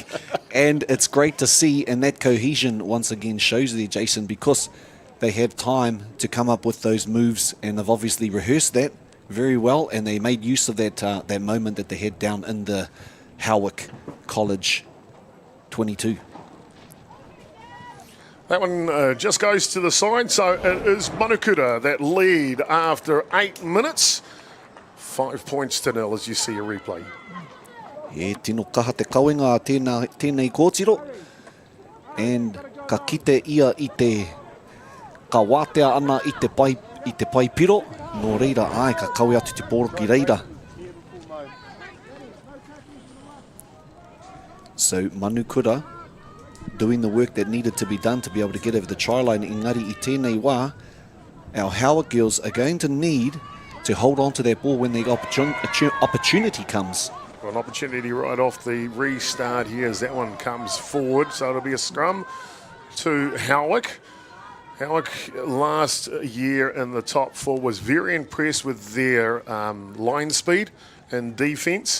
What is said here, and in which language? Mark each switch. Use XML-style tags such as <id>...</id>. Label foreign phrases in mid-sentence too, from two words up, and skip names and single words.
<en>And it's great to see, and that cohesion once again shows there, Jason, because they had time to come up with those moves, and they've obviously rehearsed that very well, and they made use of that that moment that they had down in the Howick College 22. That one just goes to the side, so it is Manukura that lead after 8 minutes. 5 points to 0 as you see a replay.</en> <mi>E tino kaha te kauenga a tēnei kōtiro, and ka kite ia I te ka wātea ana I te pai piro, nō reira ai ka kaue atu te pōroki reira.</mi> <en>So Manukura doing the work that needed to be done to be able to get over the try line.</en> <mi>Engari I tēnei wā,</mi> <en>our Howick girls are going to need to hold on to that ball when the opportunity comes. Well, an opportunity right off the restart here as that one comes forward, so it'll be a scrum to Howick. Howick last year in the top 4 was very impressed with their line speed and defence.</en>